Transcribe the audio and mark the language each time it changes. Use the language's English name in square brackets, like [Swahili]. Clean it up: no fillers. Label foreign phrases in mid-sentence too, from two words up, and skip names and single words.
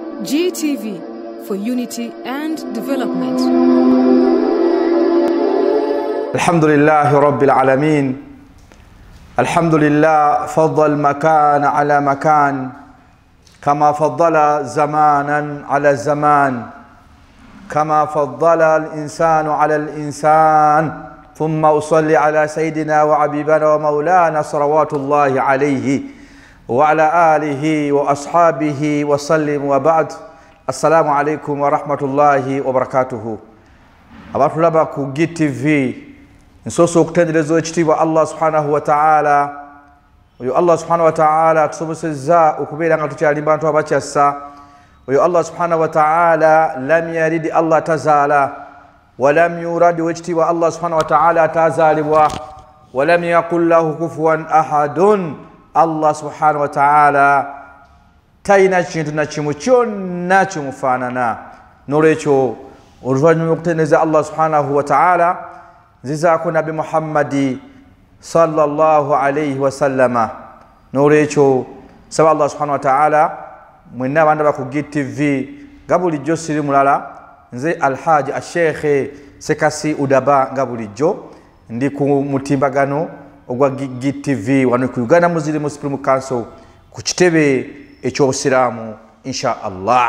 [English] GTV for unity and development. [Arabic] الحمد لله رب العالمين. الحمد لله فضل مكان على مكان كما فضل زمانا على زمان كما فضل الإنسان على الإنسان. ثم أصلي على سيدنا وعبيبنا ومولانا صلوات الله عليه وعلى آله وأصحابه وسلم وبعد. السلام عليكم ورحمة الله وبركاته. [Ganda] abantu laba ku GTV nsoso okutenderezo ekitiibwa [Arabic] الله سبحانه وتعالى. [Ganda] Oyo [Arabic] الله سبحانه وتعالى [Ganda] tusobosezza okubeera nga tukyali bantu abakyassa. Oyo [Arabic] الله سبحانه وتعالى لم يلد [Ganda] Allah tazaala [Arabic] ولم يولد [Ganda] wekitiibwa [Arabic] الله سبحانه وتعالى [Ganda] tazaalibwa [Arabic] ولم يكن له كفوا أحد. الله سبحانه وتعالى [Ganda] tayina kintu na kimu kyonna kimufaanana. Nolwekyo oluvannyuma okutendereza [Arabic] الله سبحانه وتعالى [Ganda] nzizaako nabi Muhammadi [Arabic] صلى الله عليه وسلم. [Ganda] Nolwekyo saba [Arabic] الله سبحانه وتعالى [Ganda] mwenna abantu ba ku GTV nga bulijjo siri mulala nze Alhaji Sheikh Sekasi Udaba nga bulijjo ndi ku mutimbagano ogwa GTV wano ku Uganda Muslim Supreme Council ku kitebe eky'obusiraamu [Arabic] إن شاء الله.